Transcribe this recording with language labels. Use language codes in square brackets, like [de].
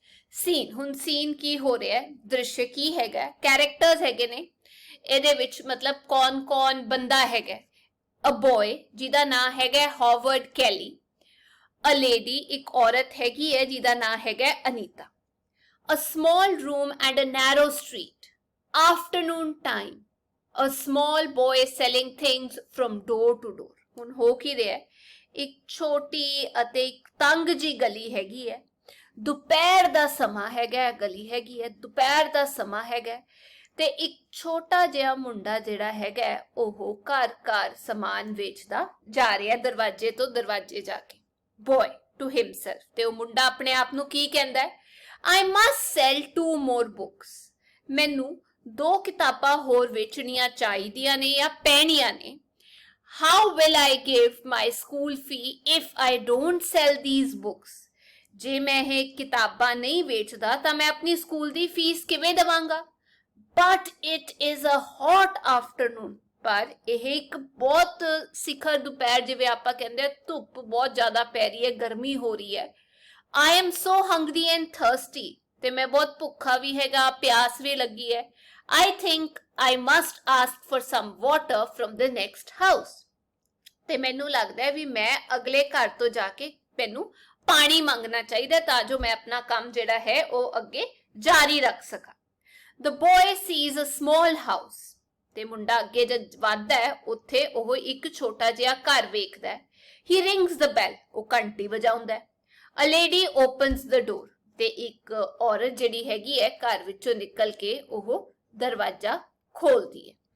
[pa] Scene, ਹੁਣ scene ਕੀ ਹੋ ਰਿਹਾ ਹੈ, ਦ੍ਰਿਸ਼ ਕੀ ਹੈਗਾ, ਕੈਰੈਕਟਰਸ ਹੈਗੇ ਨੇ ਇਹਦੇ ਵਿੱਚ, ਮਤਲਬ ਕੌਣ ਬੰਦਾ ਹੈਗਾ। ਅ ਬॉय ਜਿਹਦਾ ਨਾਂ ਹੈਗਾ ਹਾਵਰਡ ਕੈਲੀ। ਅ ਲੇਡੀ ਇੱਕ ਔਰਤ ਹੈਗੀ ਹੈ ਜਿਹਦਾ ਨਾਂ ਹੈਗਾ Anita. [en] A small room and a narrow street. Afternoon time. A small boy selling things from door to door. [pa] ਹੁਣ ਹੋ ਕੀ ਰਿਹਾ, ਇੱਕ ਛੋਟੀ ਅਤੇ ਇੱਕ ਤੰਗ ਜੀ ਗਲੀ ਹੈਗੀ ਹੈ। ਦੁਪਹਿਰ ਦਾ ਸਮਾਂ ਹੈਗਾ, ਗਲੀ ਹੈਗੀ ਹੈ, ਦੁਪਹਿਰ ਦਾ ਸਮਾਂ ਹੈਗਾ ਤੇ ਇੱਕ ਛੋਟਾ ਜਿਹਾ ਮੁੰਡਾ ਜਿਹੜਾ ਹੈਗਾ ਉਹ ਘਰ ਸਮਾਨ ਵੇਚਦਾ ਜਾ ਰਿਹਾ ਦਰਵਾਜ਼ੇ ਤੋਂ ਦਰਵਾਜ਼ੇ ਜਾ ਕੇ। [en] Boy to himself। [pa] ਤੇ ਉਹ ਮੁੰਡਾ ਆਪਣੇ ਆਪ ਨੂੰ ਕੀ ਕਹਿੰਦਾ ਹੈ, [en] I must sell 2 more books। [pa] ਮੈਨੂੰ 2 ਕਿਤਾਬਾਂ ਹੋਰ ਵੇਚਣੀਆਂ ਚਾਹੀਦੀਆਂ ਨੇ ਜਾਂ ਪੈਣੀਆਂ ਨੇ। [en] How will I give my school fee if I don't sell these books? [pa] ਜੇ ਮੈਂ ਇਹ ਕਿਤਾਬਾਂ ਨਹੀਂ ਵੇਚਦਾ ਤਾਂ ਮੈਂ ਆਪਣੀ ਸਕੂਲ ਦੀ ਫੀਸ ਕਿਵੇਂ ਦੇਵਾਂਗਾ। [en] But it is a hot afternoon। [pa] ਪਰ ਇਹ ਇੱਕ ਬਹੁਤ ਸਿਖਰ ਦੁਪਹਿਰ, ਜਿਵੇਂ ਆਪਾਂ ਕਹਿੰਦੇ ਧੁੱਪ ਬਹੁਤ ਜ਼ਿਆਦਾ ਪੈ ਰਹੀ ਹੈ, ਗਰਮੀ ਹੋ ਰਹੀ ਹੈ। [en] I am so hungry and thirsty। [pa] ਤੇ ਮੈਂ ਬਹੁਤ ਭੁੱਖਾ ਵੀ ਹੈਗਾ, ਪਿਆਸ ਵੀ ਲੱਗੀ ਹੈ। [en] I think I must ask for some water from the next house। [pa] ਤੇ ਮੈਨੂੰ ਲੱਗਦਾ ਹੈ ਵੀ ਮੈਂ ਅਗਲੇ ਘਰ ਤੋਂ ਜਾ ਕੇ ਮੈਨੂੰ ਪਾਣੀ ਮੰਗਣਾ ਚਾਹੀਦਾ ਤਾਂ ਜੋ ਮੈਂ ਆਪਣਾ ਕੰਮ ਜਿਹੜਾ ਹੈ ਉਹ ਅੱਗੇ ਜਾਰੀ ਰੱਖ ਸਕਾਂ। [en] The boy sees a small house। [pa] ਤੇ ਮੁੰਡਾ ਅੱਗੇ ਜਦ ਵੱਧਦਾ ਹੈ ਉੱਥੇ ਉਹ ਇੱਕ ਛੋਟਾ ਜਿਹਾ ਘਰ ਵੇਖਦਾ ਹੈ। [en] He rings the bell। [pa] ਉਹ ਘੰਟੀ ਵਜਾਉਂਦਾ ਹੈ। [en] A lady opens the door. [pa] ਤੇ ਇੱਕ ਔਰਤ ਜਿਹੜੀ ਹੈਗੀ ਹੈ ਘਰ ਵਿੱਚੋਂ ਨਿਕਲ ਕੇ ਉਹ ਦਰਵਾਜ਼ਾ ਖੋਲਦੀ ਹੈ।